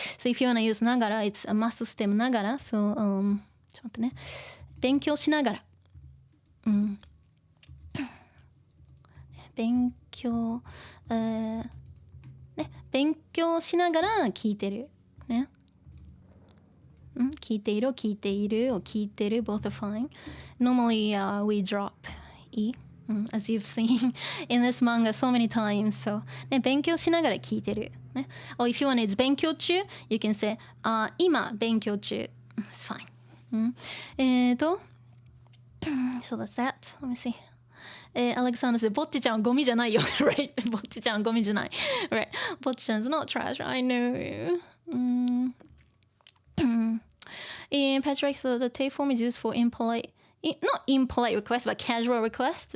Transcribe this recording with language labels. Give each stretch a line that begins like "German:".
English: So if you wanna use ながら, it's a mass stem ながら.
Japanese: So ちょっと待ってね。勉強しながら。勉強勉強しながら聞いてるね。聞いている、聞いている、or 聞いてる
English: both are fine. Normally we drop E, as you've seen in this manga so many times.
Japanese: So ね、勉強しながら聞いてるね。
English: Or if you want it's 勉強中 you can say 今勉強中 It's fine. So that's that. Let me see. Alexander said,
Japanese: ぼっちちゃんゴミじゃないよ。
English: Right?
Japanese: ぼっちちゃんゴミじゃない。
English: Right? ぼっちちゃん is not trash. I know. In Patrick, so the tape form is used for impolite, not impolite requests, but casual requests.